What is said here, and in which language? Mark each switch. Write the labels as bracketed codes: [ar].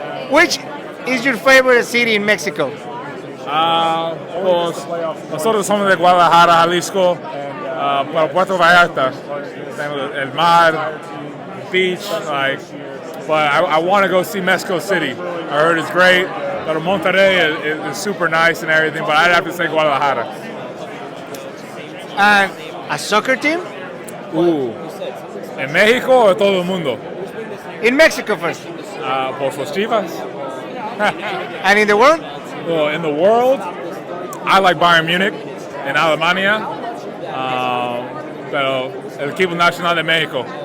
[en] Which is your favorite city in Mexico? [es] Pues nosotros somos de Guadalajara, Jalisco, para Puerto Vallarta. El mar, [en] beach, but I want to go see Mexico City. I heard it's great. But Monterrey is super nice and everything, but I'd have to say Guadalajara. And a soccer team? [es] ¿En México o todo el mundo? [en] In Mexico first. [es] Pues los Chivas. [en] And in the world? Well, in the world, I like Bayern Munich [es] en Alemania, pero el equipo nacional de México.